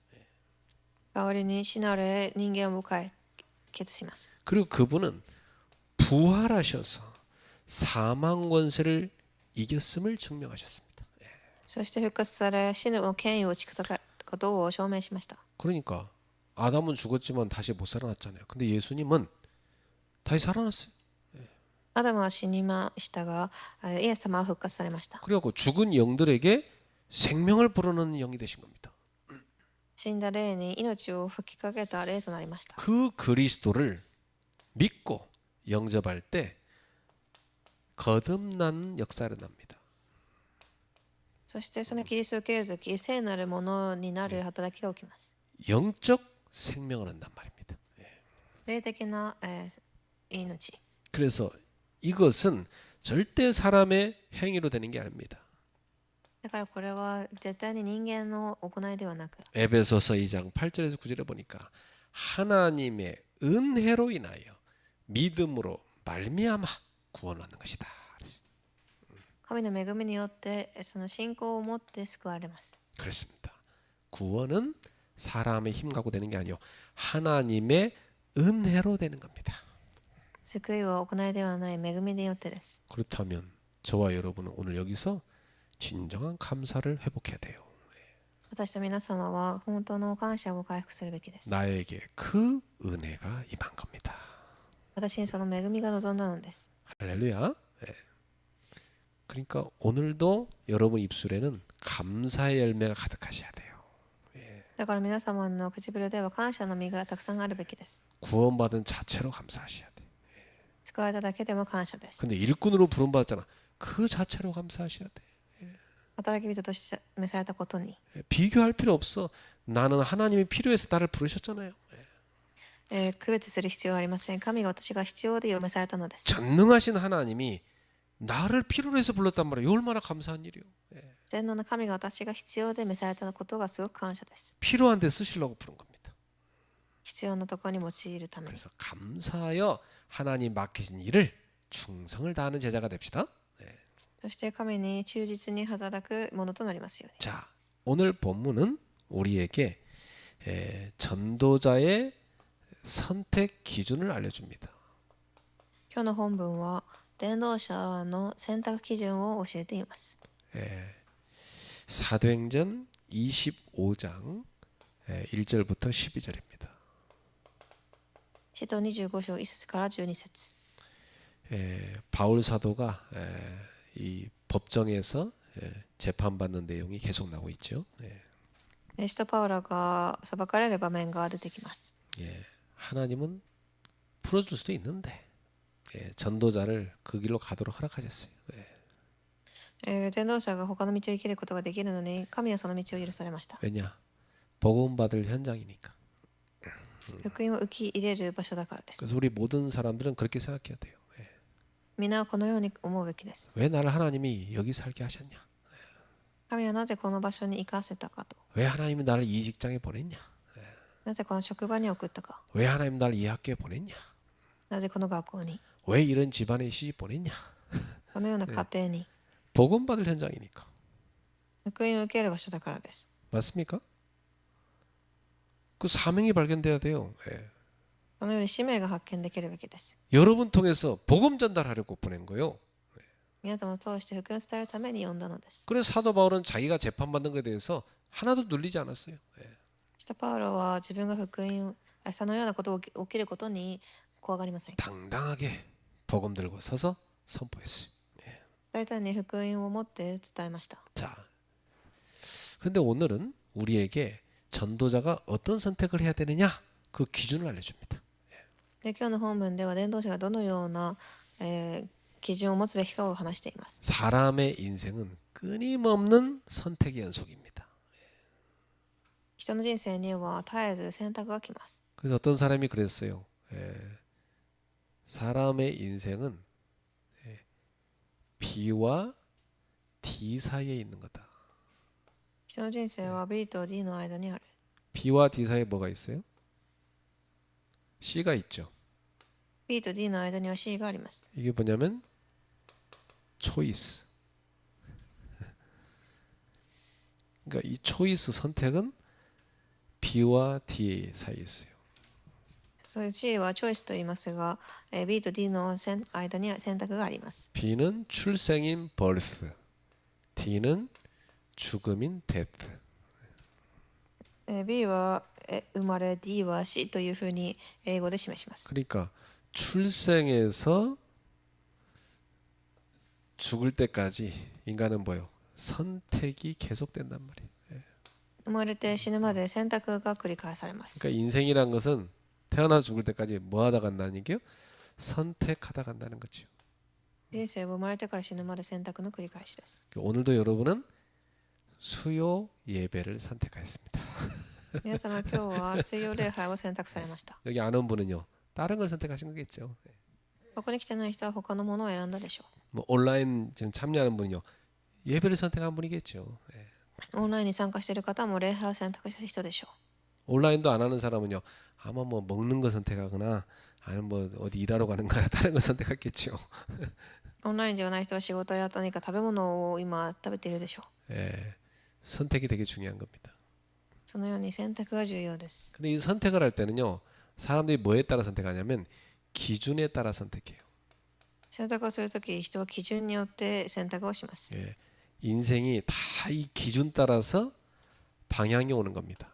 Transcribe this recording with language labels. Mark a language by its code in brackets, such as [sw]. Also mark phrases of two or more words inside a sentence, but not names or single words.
[ja] 代わりに死なれ人間を解決します。 [ko] 그리고 그분은 부활하셔서 사망 권세를 이겼음을 증명하셨습니다. [ja] そして復活され死の権威を打ち砕かれたことを証明しました。 [ko] 그러니까 아담은 죽었지만 다시 못 살아났잖아요. 근데 예수님은 다시 살아났어요. [ja] アダムは死にましたが、イエス様は復活されました。 [ko] 그리고 죽은 영들에게 생명을 불어넣는 영이 되신 겁니다. [ja] 死んだ霊に命を吹きかけた霊となりました。 [ko] 그 그리스도를 믿고 영접할 때 거듭나는 역사가 일어납니다. [ja] そしてそのキリストを受けるとき、聖なるものになる働きが起きます。 [ko] 영적 생명을 한단 말입니다. [ja] 霊的な、命。 [ko] 그래서 이것은 절대 사람의 행위로 되는 게 아닙니다. [ja] だからこれは絶対に人間の行いではなく、 [ko] 에베소서 2장 8절에서 9절에 보니까 하나님의 은혜로 인하여 믿음으로 말미암아 구원 얻는 것이다. [ja] 神の恵みによってその信仰を持って救われます。 [ko] 그렇습니다. 구원은 사람의 힘 갖고 되는 게 아니요 하나님의 은혜로 되는 겁니다. [ja] 救いは行いではない恵みによってです。 [ko] 그렇다면 저와 여러분은 오늘 여기서 진정한 감사를 회복해야 돼요. [ja] 私と皆様は本当の感謝を回復するべきです。 [ko] 나에게 그 은혜가 임한 겁니다. [ja] 私にその恵みが望んだのです。 [ko] 할렐루야. 예. 그러니까 오늘도 여러분 입술에는 감사의 열매가 가득하셔야 돼요. [ja] だから皆様の唇では感謝の実がたくさんあるべきです。 [ko] 구원받은 자체로 감사하셔야 돼. [ja] 救われただけでも感謝です。 [ko] 근데 일꾼으로 부름받았잖아. 그 자체로 감사하셔야 돼. [ja] 働き人として召されたことに、 [ko] 비교할 필요 없어. 나는 하나님이 필요해서 나를 부르셨잖아요. [ja] 区別する必要はありません。神が私が必要で召されたのです。 [ko] 전능하신 하나님이 나를 필요로 해서 불렀단 말이에요. 얼마나 감사한 일이요. [ja] 全能の神が私が必要で召されたことがすごく感謝です。 [ko] 필요한 데 쓰시려고 부른 겁니다. [ja] 必要なところに用いるために。 [ko] 그래서 감사하여 하나님 맡기신 일을 충성을 다하는 제자가 됩시다. [ja] そして神に忠実に働くものとなりますように。 [ko] 자, 오늘 본문은 우리에게 전도자의 선택 기준을 알려줍니다. [ja] 今日の本文は伝道者の選択基準を教えています。 [ko] 사도행전 25장 1절부터 12절입니다. [ja] 使徒25章1節から12節。 [ko] 바울 사도가 이 법정에서 재판받는 내용이 계속 나오고 있죠. [ja] 使徒パウロが裁かれる場面が出てきます。 [ko] 하나님은 풀어줄 수도 있는데 전도자를 그 길로 가도록 허락하셨어요. [ja] 伝道者が他の道を生きることができるのに、神はその道を許されました。 [ko] 왜냐? 복음 받을 현장이니까. [ja] 福音を受け入れる場所だからです。 [ko] 그래서 우리 모든 사람들은 그렇게 생각해야 돼요. [ja] 皆はこのように思うべきです。 [ko] 왜 나를 하나님이 여기 살게 하셨냐? [ja] 神はなぜこの場所に行かせたかと。 [ko] 왜 하나님이 나를 이 직장에 보냈냐? [ja] なぜこの職場に送ったか。 [ko] 왜 하나님 나를 이 학교에 보냈냐? [ja] なぜこの学校に。 [ko] 왜 이런 집안에 시집 보냈냐? [ja] このような家庭に。 [ko] 복음 받을 현장이니까. [ja] 福音を受ける場所だからです。 [ko] 맞습니까? 그 사명이 발견돼야 돼요. [ja] このように使命が発見できるべきです。 [ko] 여러분 통해서 복음 전달하려고 보낸 거예요. [ja] 皆様を通して福音を伝えるために呼んだのです。 [ko] 그래서 사도 바울은 자기가 재판받는 것에 대해서 하나도 눌리지 않았어요. [ja] 使徒パウロは自分が福音をそのようなことを起きることに怖がりません。 [ko] 당당하게 복음 들고 서서 선포했어요. [ja] 大胆に福音を持って伝えました。 [ko] 자, 근데 오늘은 우리에게 전도자가 어떤 선택을 해야 되느냐 그 기준을 알려줍니다. [ja] で今日の本文では伝道者がどのような、基準を持つべきかを話しています。 [ko] 사람의 인생은 끊임없는 선택의 연속입니다. [ja] 人の人生には絶えず選択が来ます。 [ko] 그래서 어떤 사람이 그랬어요. 사람의 인생은 B와 D 사이에 있는 거다. [ja] 人の人生は B と D の間にある。 [ko] B와 D 사이에 뭐가 있어요? C가 있죠. [ja] B と D の間には C があります。 [ko] 이게 뭐냐면 초이스. 그러니까 이 초이스 선택은 B와 D 사이에 있어요. [ja] そういう C はチョイスと言いますが、B と D の間には選択があります。 [ko] B는 출생인 birth, D는 죽음인 death. [ja] B は生まれ、D は死というふうに英語で示します。 [ko] 그러니까 출생에서 죽을 때까지 인간은 뭐요? 선택이 계속된단 말이에요. [ja] 生まれて死ぬまで選択が繰り返されます。 [ko] 그러니까 인생이란 것은 태어나 죽을 때까지 뭐 하다 간다는 얘기요? 선택하다 간다는 거죠. [ja] 人生は生まれてから死ぬまで選択の繰り返しです。 [ko] 오늘도 여러분은 수요 예배를 선택하였습니다. [ja] 皆様今日は水曜礼拝を選択されました。 [ko] 여기 안 온 분은요. 다른 걸 선택하신 거겠죠. [ja] ここに来てない人は他のものを選んだでしょう。 [ko] 뭐 온라인 지금 참여하는 분은요. 예배를 선택한 분이겠죠. 예. [ja] オンラインに参加している方も礼拝を選択した人でしょ [ko] 온라인도 안 하는 사람은요. 아마 뭐 먹는 거 선택하거나 아니면 뭐 어디 일하러 가는 거나 다른 거 선택했겠죠. [ja] う。オンラインではない人は仕事や何か食べ物を今食べているでしょう。 [ko] 예. 선택이 되게 중요한 겁니다. [ja] そのように選択が重要です。 [ko] 근데 이 선택을 할 때는요. 사람들이 뭐에 따라 선택하냐면 기준에 따라 선택해요. [ja] 選択をするとき、人は基準によって選択をします。 [ko] 예. 인생이 다 이 기준 따라서 방향이 오는 겁니다.